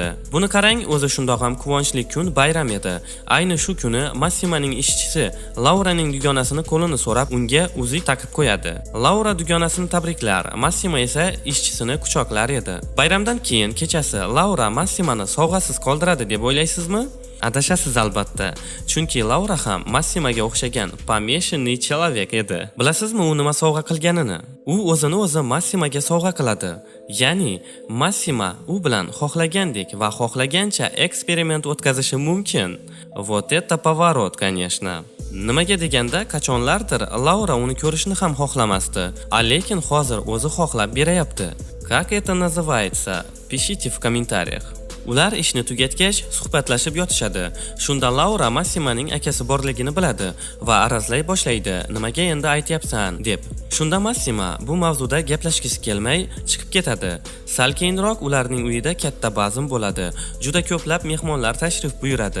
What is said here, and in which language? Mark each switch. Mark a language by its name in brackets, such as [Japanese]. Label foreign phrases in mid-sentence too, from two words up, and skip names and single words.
[Uzbek] Buni qarang, o'zi shundoq ham quvonchli kun bayram edi. Ayni shu kuni Massimaning ishchisi Lauraning dugonasini qo'lini so'rab, unga uzuk taqib qo'yadi. Laura dugonasini tabriklar, Massima esa ishchisini quchoqlar edi. Bayramdan keyin kechasi Laura Massimani sovg'asiz qoldiradi deb o'ylaysizmi? Adashasiz albatta. Chunki Laura ham Massimaga o'xshagan [Russian] помешанный человек [Uzbek] edi. Bilasizmi u nima sovg'a qilganini? U o'zini o'zi Massimaga sovg'a qiladi. Ya'ni Massima u bilan xohlagandek va xohlagancha eksperiment o'tkazishi mumkin. [Russian] Вот это поворот, конечно. [Uzbek] Nimaga deganda, qachonlardir Laura uni ko'rishni ham xohlamasdi, lekin hozir o'zi xohlab berayapti. [Russian] Как это называется? Пишите в комментариях. [Uzbek] Ular ishni tugatgach suhbatlashib yotishadi. Shunda Laura Massimaning akasi borligini biladi va arazlay boshlaydi. "Nimaga endi aytyapsan?" deb. Shunda Massima bu mavzuda gaplashgisi kelmay chiqib ketadi. Sal keyinroq ularning uyida katta bazm bo'ladi. Juda ko'plab mehmonlar tashrif buyuradi.